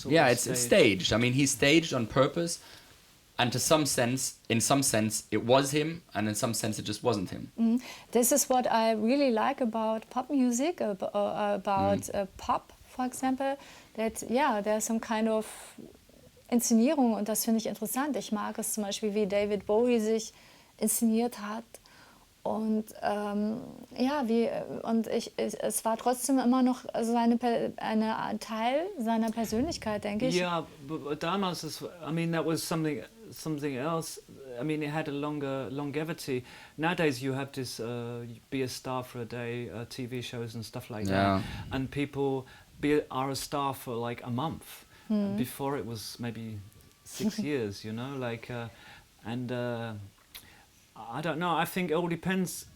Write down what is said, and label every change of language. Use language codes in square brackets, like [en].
[en] it's staged. I mean, he's staged on purpose, and in some sense, it was him, and in some sense, it just wasn't him. This is what I really like about pop music, about pop, for example. That there's some kind of [de] Inszenierung und das finde ich interessant. Ich mag es zum Beispiel, wie David Bowie sich inszeniert hat und es war trotzdem immer noch ein Teil seiner Persönlichkeit, denke ich. [en] Yeah, but [de] damals, [en] I mean, that was something else. I mean, it had a longer longevity. Nowadays, you have this be a star for a day, TV shows and stuff like that, and people are a star for like a month. Before it was maybe 6 years, you know, like, I don't know. I think it all depends.